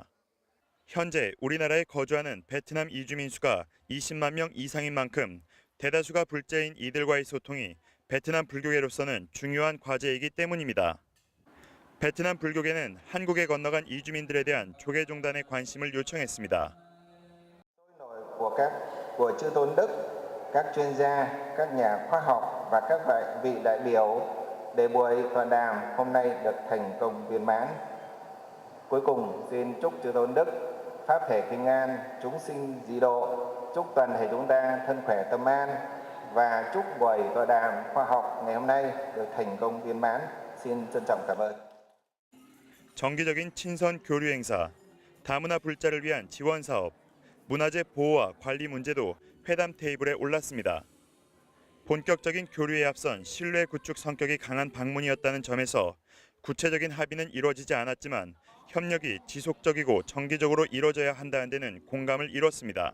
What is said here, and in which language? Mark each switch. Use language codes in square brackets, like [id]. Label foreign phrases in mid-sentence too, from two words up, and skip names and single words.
[ko] 현재 우리나라에 거주하는 베트남 이주민 수가 20만 명 이상인 만큼 대다수가 불자인 이들과의 소통이 베트남 불교계로서는 중요한 과제이기 때문입니다. 베트남 불교계는 한국에 건너간 이주민들에 대한 조계종단의 관심을 요청했습니다. [vi] của chư tôn đức, các chuyên gia, các nhà khoa học và các vị đại biểu để buổi tọa đàm hôm nay được thành công viên mãn. Cuối cùng xin chúc chư tôn đức pháp thể bình an, chúng sinh dị độ, chúc toàn thể chúng ta thân khỏe tâm an và chúc buổi tọa đàm khoa học ngày hôm nay được thành công viên mãn. xin trân trọng cảm ơn. [ko] 정기적인 친선 교류 행사, 다문화 불자를 위한 지원 사업, 문화재 보호와 관리 문제도 회담 테이블에 올랐습니다. 본격적인 교류에 앞선 신뢰 구축 성격이 강한 방문이었다는 점에서 구체적인 합의는 이루어지지 않았지만 협력이 지속적이고 정기적으로 이루어져야 한다는 데는 공감을 이뤘습니다.